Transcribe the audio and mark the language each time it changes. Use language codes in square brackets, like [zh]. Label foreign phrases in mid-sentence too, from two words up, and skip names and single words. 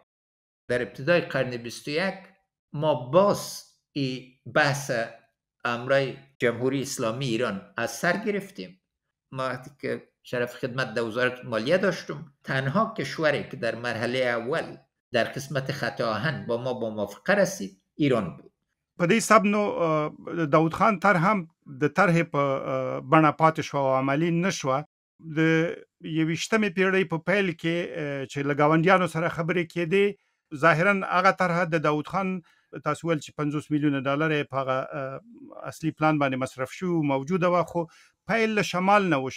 [fa] در ابتدای قرن 21 ما باز ای بحث امرای جمهوری اسلامی ایران از سر گرفتیم. ما وقتی که شرف خدمت در وزارت مالیه داشتم، تنها کشوری که در مرحله اول در قسمت خط آهن با ما با موافقه رسید ایران بود. [ps] په دې سب نو داود خان طرح هم د طرح په بڼه پاتې شو او عملي نه شوه. د 21مې پیړۍ په پیل کې چې له ګاونډیانو سره خبرې کېدې، ظاهرا هغه طرح د داود خان تاسو ویل چې 50 میلیونه ډالر یې په هغه اصلي پلان باندې مصرف شو موجوده وه، خو پیل له شمال نه وشو.